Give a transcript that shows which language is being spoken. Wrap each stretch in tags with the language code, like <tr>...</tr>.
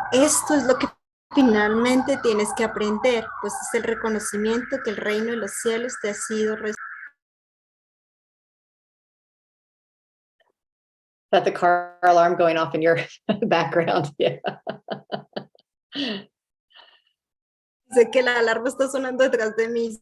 <es>Esto es lo que finalmente tienes que aprender, pues es el reconocimiento que el reino de los cielos te ha sido restaurado.</es> <en>Is that the car alarm going off in your background? Yeah.</en> <es>Sé que la alarma está sonando detrás de mí.</es>